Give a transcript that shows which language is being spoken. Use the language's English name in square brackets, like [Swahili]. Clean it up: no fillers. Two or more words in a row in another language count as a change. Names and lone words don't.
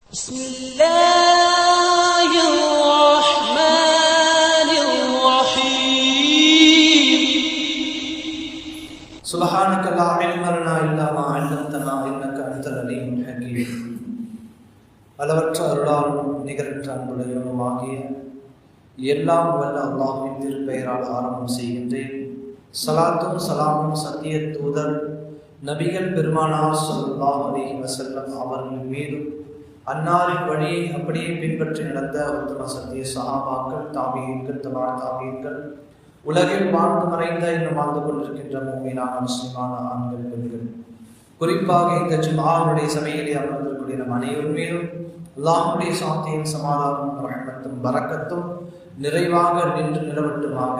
[Arabic] بسم الله الرحمن الرحيم سبحانك لا علم لنا إلا ما علمتنا إنك أنت العليم الحكيم. [Tamil] அளவற்ற அருளாலும் நிகரற்ற அன்புடையவனுமாகிய எல்லாம் வல்ல அல்லாஹ்வின் திருப்பெயரால் ஆரம்பம் செய்கின்றேன். ஸலாத்தும் ஸலாமும் சத்திய தூதர் நபிகள் பெருமானார் [Arabic] صلى الله عليه وسلم [Tamil] அவர்கள் மீதும் அன்னாரின் வழியை அப்படியே பின்பற்றி நடந்த உத்தம சத்திய சஹாபாக்கள், தாபீன்கள், தபா தாபீன்கள், உலகில் வாழ்ந்து மறைந்த இன்னும் வாழ்ந்து கொண்டிருக்கின்ற முஃமினான முஸ்லிமான ஆண்கள், பெண்கள், குறிப்பாக இந்த ஜும்ஆவுடைய சபையிலே அமர்ந்திருக்கிற நம் அனைவரும் மீதும் அல்லாஹ்வுடைய சாந்தியும் சமாதானமும் ரஹ்மத்தும் பரக்கத்தும் நிறைவாக நின்று நிலவட்டுமாக.